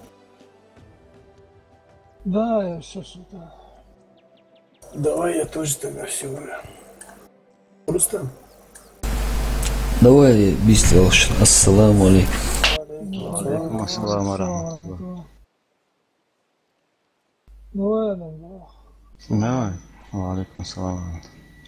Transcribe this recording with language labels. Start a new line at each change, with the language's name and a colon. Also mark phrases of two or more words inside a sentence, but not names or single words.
Russian: Да, я все султан. Давай я тоже тогда все уже. Рустам. Давай быстро.
Arabic: السلام عليكم. عليكم السلام ورحمة الله.
Russian: Ну ладно, да. Давай.
Arabic: عليكم السلام.